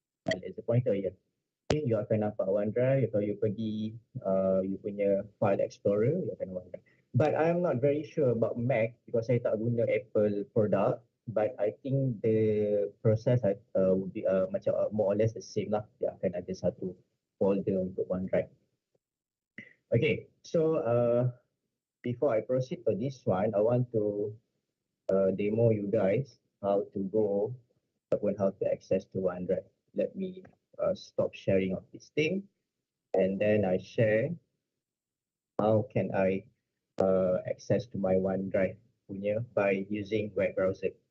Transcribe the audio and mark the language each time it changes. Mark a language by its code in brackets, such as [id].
[en] As a pointer [ms] je. Okay, you akan nampak OneDrive. Kalau you pergi you punya file explorer, you akan OneDrive. [en] But I'm not very sure about Mac because [ms] saya tak guna [en] Apple product. But I think the process would be macam more or less the same lah. [ms] Dia akan ada satu folder untuk OneDrive. [en] Okay, so before I proceed to this one, I want to demo you guys how to go ataupun how to access to OneDrive. let me stop sharing of this thing, and then I share how can I access to my OneDrive punya by using web browser.